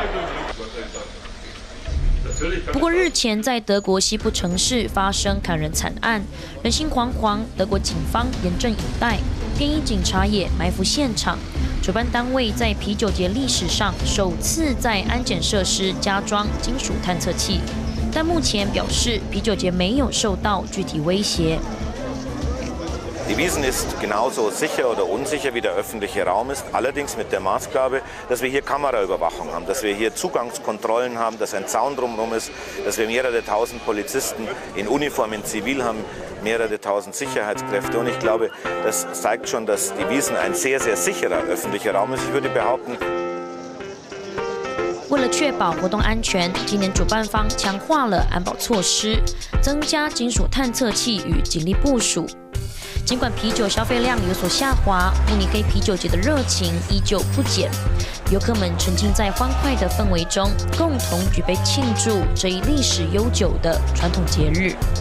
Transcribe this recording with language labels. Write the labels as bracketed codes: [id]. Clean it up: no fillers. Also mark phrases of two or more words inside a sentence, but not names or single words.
[zh] 不过日前在德国西部城市发生砍人惨案，人心惶惶，德国警方严阵以待，便衣警察也埋伏现场。主办单位在啤酒节历史上首次在安检设施加装金属探测器，但目前表示啤酒节没有受到具体威胁。 [de] Die Wiesn ist genauso sicher oder unsicher wie der öffentliche Raum ist, allerdings mit der Maßgabe, dass wir hier Kameraüberwachung haben, dass wir hier Zugangskontrollen haben, dass ein Zaun drumherum ist, dass wir mehrere tausend Polizisten in Uniform, in Zivil haben, mehrere tausend Sicherheitskräfte. Und ich glaube, das zeigt schon, dass die Wiesn ein sehr, sehr sicherer öffentlicher Raum ist. Ich würde behaupten, [zh] 为了确保活动安全，今年主办方强化了安保措施，增加金属探测器与警力部署。尽管啤酒消费量有所下滑，慕尼黑啤酒节的热情依旧不减。游客们沉浸在欢快的氛围中，共同举杯庆祝这一历史悠久的传统节日。